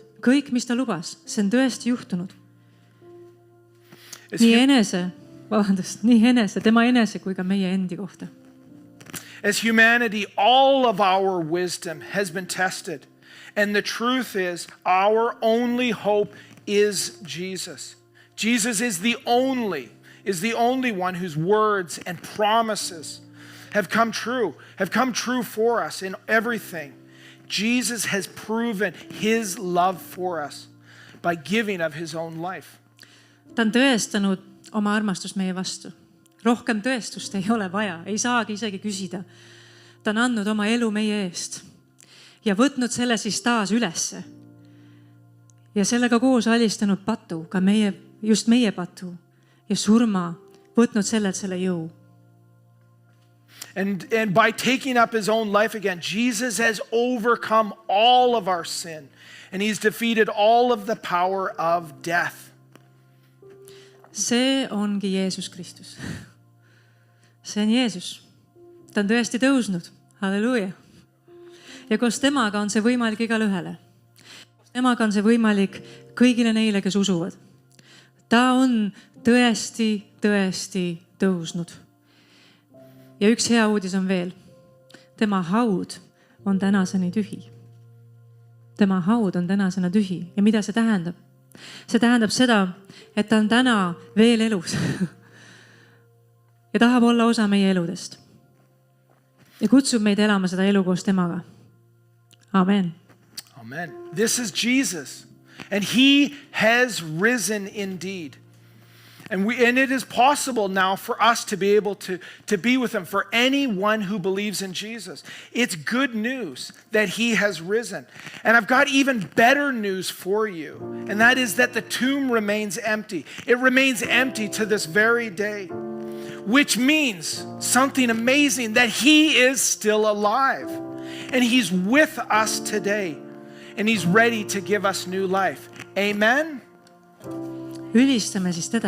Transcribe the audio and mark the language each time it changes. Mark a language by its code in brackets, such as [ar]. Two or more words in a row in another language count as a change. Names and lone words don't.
[et] Kõik, mis ta lubas, see on tõesti juhtunud. Nii enese, tema enese kui ka meie endi kohta. [en] As humanity, all of our wisdom has been tested. And the truth is, our only hope is Jesus. Jesus is the only one whose words and promises have come true for us in everything. Jesus has proven his love for us by giving of his own life. [et] Ta on tõestanud oma armastust meie vastu. Rohkem tõestust ei ole vaja, ei saagi isegi küsida. Ta on andnud oma elu meie eest ja võtnud selle siis taas ülesse. Ja sellega koos alistanud patu, ka just meie patu ja surma, võtnud sellelt selle jõu. And by taking up his own life again, Jesus has overcome all of our sin. And he's defeated all of the power of death. See ongi Jeesus Kristus. See on Jeesus. Ta on tõesti tõusnud. Halleluuja. Ja koos temaga on see võimalik igale ühele. Temaga on see võimalik kõigile neile, kes usuvad. Ta on tõesti tõusnud. Ja üks hea uudis on veel. Tema haud on tänaseni tühi. Tema haud on tänasena tühi. Ja mida see tähendab? See tähendab seda, et ta on täna veel elus. Ja tahab olla osa meie eludest. Ja kutsub meid elama seda elu koos temaga. Amen. [en] Amen. This is Jesus. And he has risen indeed. And it is possible now for us to be able to be with him, for anyone who believes in Jesus. It's good news that he has risen. And I've got even better news for you, and that is that the tomb remains empty. It remains empty to this very day, which means something amazing, that he is still alive. And he's with us today, and he's ready to give us new life. Amen? [et] Ülistame siis teda.